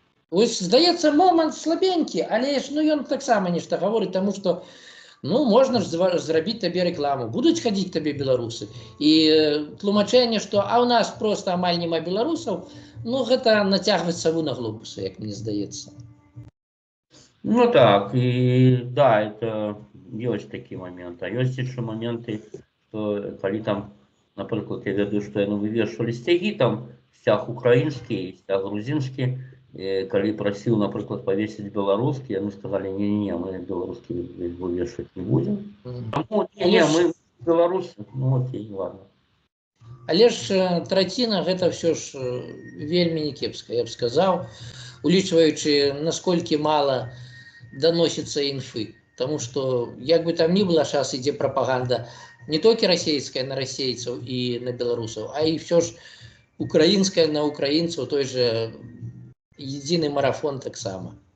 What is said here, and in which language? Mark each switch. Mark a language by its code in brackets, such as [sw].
[be] Ось, здаецца, момант слабенькі, але ж, ну, ён таксама нешта гаворыць, таму што, ну, можна ж зрабіць табе рэкламу, будуць хадзіць табе беларусы. І тлумачэнне, што а ў нас проста амаль няма беларусаў, ну, гэта нацягваць саву на глобусы, як мне здаецца. [ru] Ну так, и да, это есть такие моменты. А есть еще моменты, что коли там, например, я веду, что они вывешивали стяги, там стяг украинский, стяг грузинский, и коли просил, например, повесить белорусский, они сказали, не-не-не, мы белорусский вывешивать не будем. Ну, не, мы белорусы, ну окей, ладно. [be] Але ж траціна гэта все ж вельмі не кепска, я б сказаў, улічваючы, насколькі мала [ru] доносится инфы. Потому что, як бы там ни было, сейчас идет пропаганда не только российская на российцев и на белорусов, а и все же украинская на украинцев, той же единый марафон так само.